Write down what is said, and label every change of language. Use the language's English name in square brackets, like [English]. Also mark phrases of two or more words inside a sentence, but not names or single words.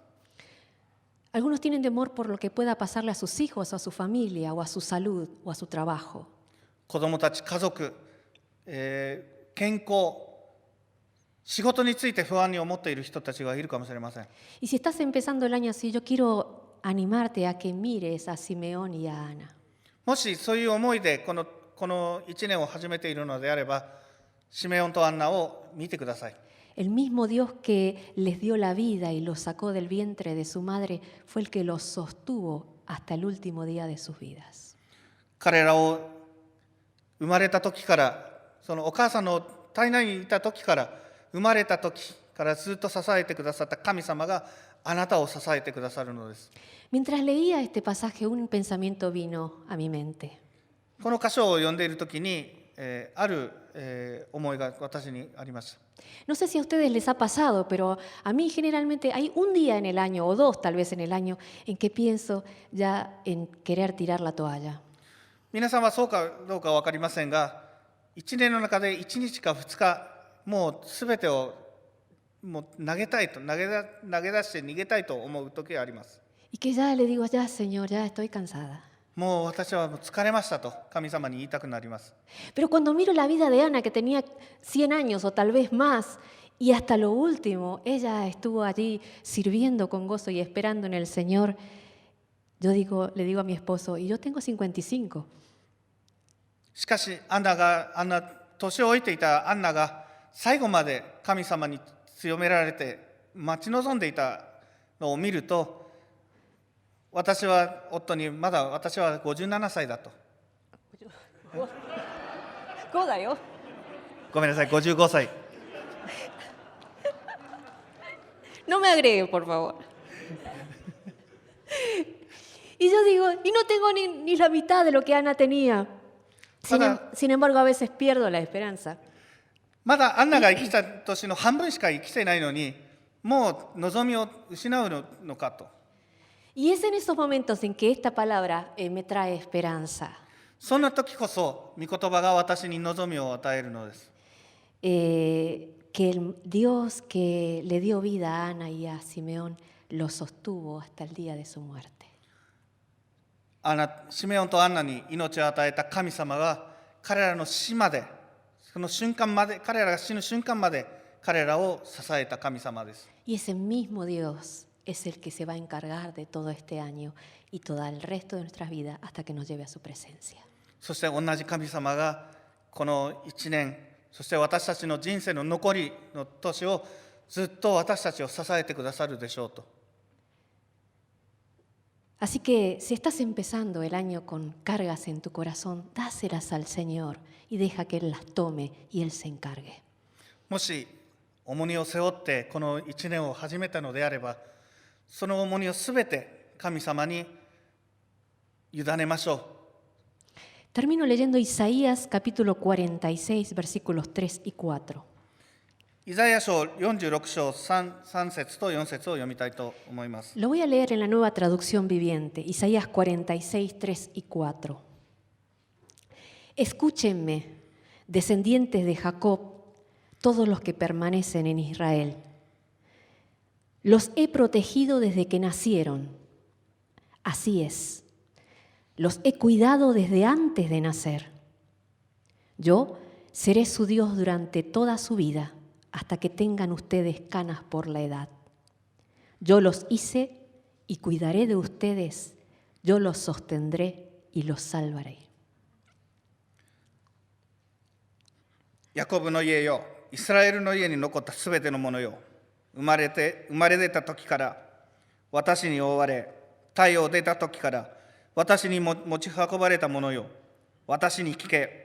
[Spanish] Algunos tienen temor por lo que pueda pasarle a sus hijos, a su familia, o a su salud, o a su trabajo. [Japanese] 子どもたち、家族、健康、 仕事について不安に思っている人たちがいるかもしれません。 [Spanish] Y si estás empezando el año así, yo quiero animarte a que mires a Simeón y a Ana. [Japanese] もしそういう思いでこの1年を始めているのであれば、シメオンとアンナを見てください。 [Spanish] El mismo Dios que les dio la vida y los sacó del vientre de su madre fue el que los sostuvo hasta el último día de sus vidas. [Japanese] 彼らを生まれた時から、そのお母さんの体内にいた時から、生まれた時からずっと支えてくださった神様があなたを支えてくださるのです。 [Spanish] Mientras leía este pasaje, un pensamiento vino a mi mente. [Japanese] この箇所を読んでいる時に、ある、思いが私にありました。 [Spanish] No sé si a ustedes les ha pasado, pero a mí generalmente hay un día en el año, o dos tal vez en el año, en que pienso ya en querer tirar la toalla. [Japanese] 皆さんはそうかどうか分かりませんが、1年の中で1日か2日、もうすべてをもう投げ出して逃げたいと思う時があります。 [Spanish] Y que ya le digo, ya Señor, ya estoy cansada. [Japanese] もう私はもう疲れましたと神様に言いたくなります。 [Spanish] Pero cuando miro la vida de Ana, que tenía 100 años o tal vez más, y hasta lo último, ella estuvo allí sirviendo con gozo y esperando en el Señor, le digo a mi esposo, y yo tengo 55. [Japanese] しかし年老いていたアンナが最後まで神様に強められて待ち望んでいたのを見ると、私は夫にまだ私は57歳だと。ごめんなさい、55歳。 [Spanish] No me agregue, por favor. Y yo digo, y no tengo ni la mitad de lo que Ana tenía. Sin embargo, a veces pierdo la esperanza. [Japanese] まだアンナが生きた年の半分しか生きていないのに、もう望みを失うのかと。 [Spanish] Y es en esos momentos en que esta palabra me trae esperanza. [Japanese] そんな時こそ御言葉が私に望みを与えるのです。 [Spanish] Que el Dios que le dio vida a Ana y a Simeón lo sostuvo hasta el día de su muerte. [Japanese] シメオンとアンナに命を与えた神様が彼らの死まで、その瞬間まで、彼らが死ぬ瞬間まで彼らを支えた神様です。 [Spanish] Y ese mismo Dios es el que se va a encargar de todo este año y todo el resto de nuestras vidas hasta que nos lleve a su presencia. [Japanese] そして同じ神様がこの1年、そして私たちの人生の残りの年をずっと私たちを支えてくださるでしょうと。 [Spanish] Así que si estás empezando el año con cargas en tu corazón, dáselas al Señor y deja que Él las tome y Él se encargue. [Japanese] もし重荷を背負ってこの1年を始めたのであれば、その重荷をすべて神様に委ねましょう。 [Spanish] Termino leyendo Isaías capítulo 46, versículos 3 y 4. [Japanese] イザヤ書46章 3節と4節を読みたいと思います。 [Spanish] Lo voy a leer en la nueva traducción viviente, Isaías 46, 3 y 4. Escúchenme, descendientes de Jacob, todos los que permanecen en Israel. Los he protegido desde que nacieron. Así es. Los he cuidado desde antes de nacer. Yo seré su Dios durante toda su vida, hasta que tengan ustedes canas por la edad. Yo los hice y cuidaré de ustedes. Yo los sostendré y los salvaré. [Japanese] ヤコブの家よ、イスラエルの家に残ったすべてのものよ、生まれ出た時から私に覆われ、太陽出た時から私に持ち運ばれたものよ、私に聞け。